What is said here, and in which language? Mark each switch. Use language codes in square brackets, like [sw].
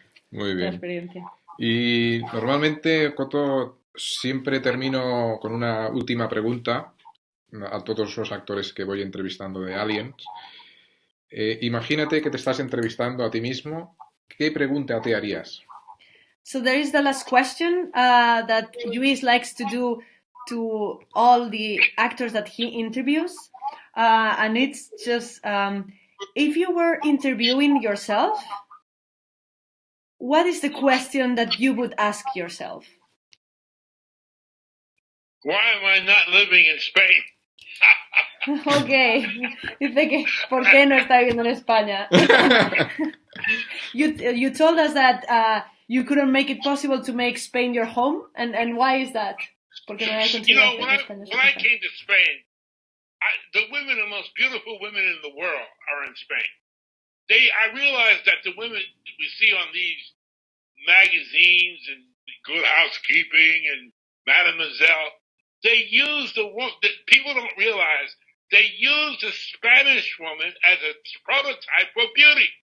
[es] Muy bien. la experiencia. Y normalmente, Kotto, siempre termino con una última pregunta a todos los actores que voy entrevistando de Aliens. Imagínate que te estás entrevistando a ti mismo. ¿Qué pregunta te harías? [en] So there is the last question that Luis likes to do to all the actors that he interviews. And it's just, if you were interviewing yourself, what is the question that you would ask yourself? Why am I not living in Spain? [es] Okay, dice que ¿por qué no está viviendo en España? [en] You told us that you couldn't make it possible to make Spain your home, and why is that? [es] Porque no [en] You know, when I came to Spain, the women, the most beautiful women in the world, are in Spain. I realized that the women we see on these magazines and Good Housekeeping and Mademoiselle, they use people don't realize they use the Spanish woman as a prototype for beauty.